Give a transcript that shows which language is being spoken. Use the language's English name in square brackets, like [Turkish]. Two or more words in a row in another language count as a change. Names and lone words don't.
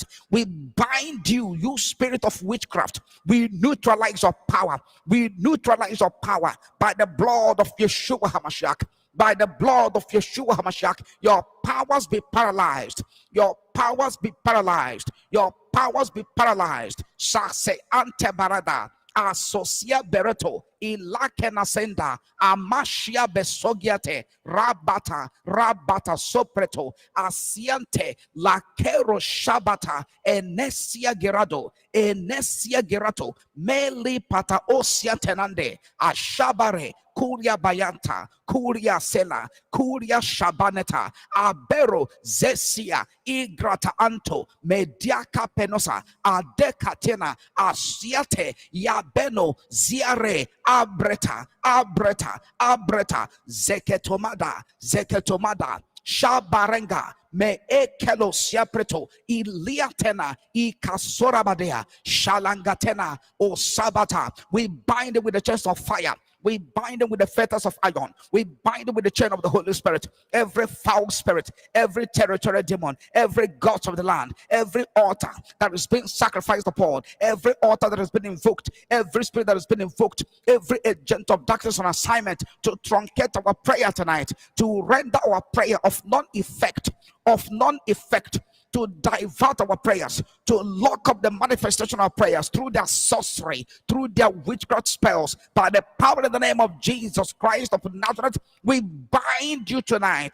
[English] We bind you, you spirit of witchcraft. We neutralize your power. We neutralize your power by the blood of Yeshua HaMashiach. By the blood of Yeshua HaMashiach, your powers be paralyzed. Your powers be paralyzed. Your powers be paralyzed. Sase antebarada. Asocia bereto. Ilakena senda. Amashia besogiate. Rabata sopreto. Asiante. Lakero shabata. Enesia gerato. Meli pata osia tenande. Ashabare. Kuria Bayanta, Kuria Sela, Kuria Shabaneta, Abero, Zesia, Igrata Anto, Mediaka Penosa, Adekatena, Asiate, Yabeno, Ziare, Abreta, Zeketomada, Shabarenga, me ekelo siapreto, iliatena, ikasorabadea, shalangatena, o sabata. We bind it with the chest of fire. We bind them with the fetters of iron. We bind them with the chain of the Holy Spirit. Every foul spirit, every territorial demon, every god of the land, every altar that is being sacrificed upon, every altar that has been invoked, every spirit that has been invoked, every agent of darkness on assignment to truncate our prayer tonight, to render our prayer of non-effect, to divert our prayers, to lock up the manifestation of prayers through their sorcery, through their witchcraft spells, by the power in the name of Jesus Christ of Nazareth, we bind you tonight.